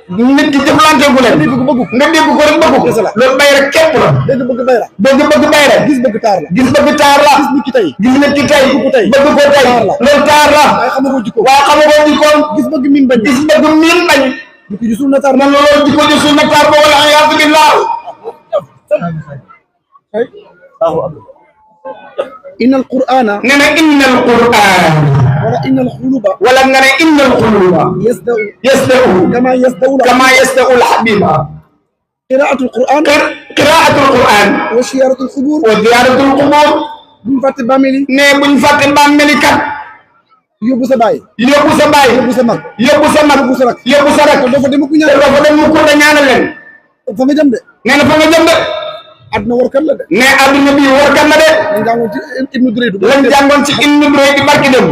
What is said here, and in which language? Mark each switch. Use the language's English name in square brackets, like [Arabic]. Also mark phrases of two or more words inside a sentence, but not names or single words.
[Wolof] Nit ki jëflante gu leen. Nga dégg ko bëgg ko. Nga dégg ko rek bëgg ko. Kese la. Loolu bayra képp la. Dëgg bëgg bayra. Dëgg bëgg bayra. Gis bëgg taar la. Gis bëgg taar la. Gis nit ki tey. Gis nit ki tey. Bëgg ko tey. Bëgg ko tey. Taar la. Loolu taar la. Waaye xamagoo jikko. Waaye xamagoo jikkoom. Gis bëgg miin bañ. Gis bëgg miin bañ. Jikko ju suul na taar. Man loolu jikko ju suul na taar ba [Arabic] والعياذ بالله. إن القرآن. [Wolof] Nee na [Arabic] إن القرآن. ولا إن القلوب. [Wolof] Wala nga ne [Arabic] إن القلوب. تصدأ. تصدأ. كما تصدأ ال- كما تصدأ الحبيبة. قراءة القرآن. قر-، قراءة القرآن. وزيارة القبور. وزيارة القبور. [Wolof] Buñ fàtte bàmmeel yi. Nee buñ fàtte bàmmeel yi kat. Yóbbu sa baay. Yóbbu sa baay. Yóbbu sa mag. Yóbbu sa mag. Yóbbu sa rak. Yóbbu sa rak. Te doo fa dem ku ñaan. Te doo fa dem ku da ñaanal leen. Fa nga jëm de. Nee na fa nga jëm de. Àdduna warkat la de. Nee àdduna bi warkat la de. Lañ jàngoon ci Ibnu Durayd. Lañ jàngoon ci Ibnu Durayd di barki dem.